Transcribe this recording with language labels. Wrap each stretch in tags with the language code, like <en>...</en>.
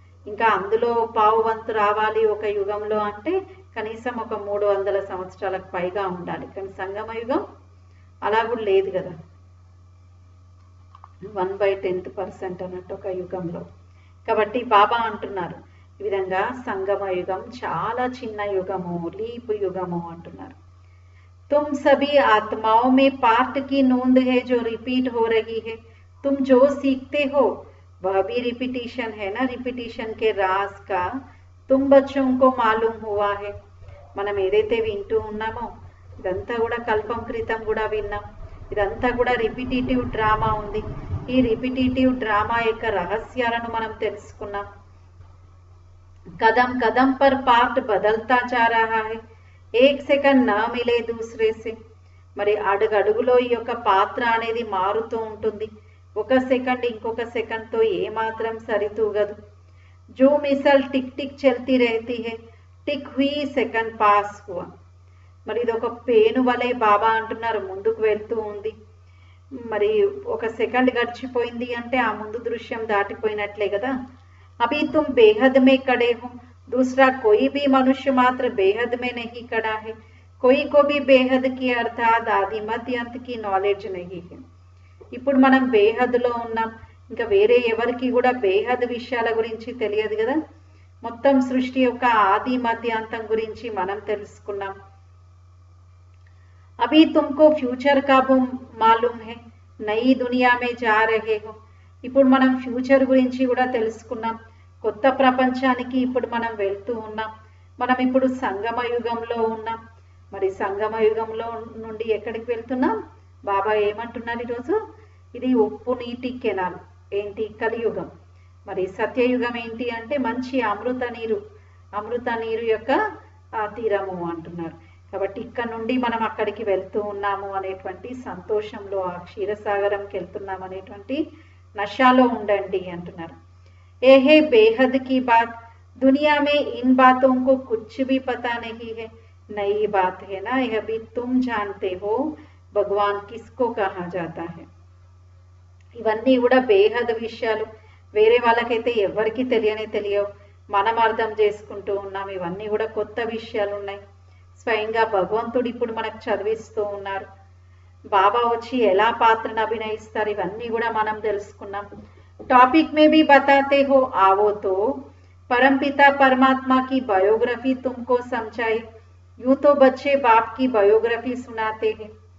<te>ఇంకా అందులో పావు వంతు రావాలి ఒక యుగంలో అంటే కనీసం ఒక 300 సంవత్సరాలకు పైగా ఉండాలి. కానీ సంగమ యుగం అలా కూడా లేదు కదా, 1/10% అన్నట్టు ఒక యుగంలో. కాబట్టి బాబా అంటున్నారు ఈ విధంగా సంగమ యుగం చాలా చిన్న యుగము, లీప్ యుగము అంటున్నారు.</te> <hi>तुम सभी आत्माओं में पार्ट की नोंद है जो रिपीट हो रही है, तुम जो सीखते हो वह भी रिपीटिशन है ना, रिपीटिशन के राज का तुम बच्चों को मालूम हुआ है.</hi> <te>మనం ఏదైతే వింటూ ఉన్నామో ఇదంతా కూడా కల్పం క్రితం కూడా విన్నాం. ఇదంతా కూడా రిపిటేటివ్ డ్రామా ఉంది. ఈ రిపిటేటివ్ డ్రామా యొక్క రహస్యాలను మనం తెలుసుకున్నాం.</te> <hi>कदम कदम पर पार्ट बदलता जा रहा है, एक सेकंड ना मिले दूसरे से.</hi> <te>మరి అడుగడుగులో ఈ యొక్క పాత్ర అనేది మారుతూ ఉంటుంది. ఒక సెకండ్ ఇంకొక సెకండ్తో ఏమాత్రం సరితూగదు.</te> <hi>जो मिसल टिक टिक चलती रहती है, टिक हुई సెకండ్ పాస్ हुआ.</hi> <te>మరి ఇది ఒక పేను వలె బాబా అంటున్నారు ముందుకు వెళ్తూ ఉంది. మరి ఒక సెకండ్ గడిచిపోయింది అంటే ఆ ముందు దృశ్యం దాటిపోయినట్లే కదా.</te> <hi>अभी तुम बेहद में खड़े हो, दूसरा कोई भी मनुष्य मात्र बेहद में नहीं खड़ा है, कोई को भी बेहद की अर्थात आदि मध्य अंत की नॉलेज नहीं है.</hi> <te>ఇప్పుడు మనం బేహద్లో ఉన్నాం, ఇంకా వేరే ఎవరికి కూడా బేహద్ విషయాల గురించి తెలియదు కదా. మొత్తం సృష్టి యొక్క ఆది మధ్యాంతం గురించి మనం తెలుసుకున్నాం.</te> <hi>अभी तुमको फ्यूचर का मालूम है, नई दुनिया में जा रहे हो.</hi> <te>ఇప్పుడు మనం ఫ్యూచర్ గురించి కూడా తెలుసుకున్నాం. కొత్త ప్రపంచానికి ఇప్పుడు మనం వెళ్తూ ఉన్నాం. మనం ఇప్పుడు సంగమ యుగంలో ఉన్నాం. మరి సంగమ యుగంలో నుండి ఎక్కడికి వెళ్తున్నాం? బాబా ఏమంటున్నారు ఈరోజు? ఇది ఉప్పు నీటి కెనాల్ ఏంటి? కలియుగం. మరి సత్యయుగం ఏంటి అంటే మంచి అమృత నీరు యొక్క తీరము అంటున్నారు. కాబట్టి ఇక్కడ నుండి మనం అక్కడికి వెళ్తూ ఉన్నాము అనేటువంటి సంతోషంలో, ఆ క్షీరసాగరంకి వెళ్తున్నాం అనేటువంటి నషాలో ఉండండి అంటున్నారు.</te> <hi>ఏ హే బేహద్ की बात, दुनिया में इन बातों को कुछ भी पता नहीं है, नई बात है ना, यह भी तुम जानते हो भगवान किसको कहा जाता है.</hi> <te>ఇవన్నీ కూడా బేహద్ విషయాలు. వేరే వాళ్ళకైతే ఎవరికి తెలియవు, మనం అర్థం చేసుకుంటూ ఉన్నాం. ఇవన్నీ కూడా కొత్త విషయాలు ఉన్నాయి. స్వయంగా భగవంతుడు ఇప్పుడు మనకు చదివిస్తూ ఉన్నారు. బాబా వచ్చి ఎలా పాత్రను అభినయిస్తారు ఇవన్నీ కూడా మనం తెలుసుకున్నాం.</te> <hi>టాపిక్ మే भी बताते हो, आओ तो परमपिता परमात्मा की बायोग्राफी तुमको समझाए. यूं तो बच्चे बाप की बायोग्राफी सुनाते हैं.</hi>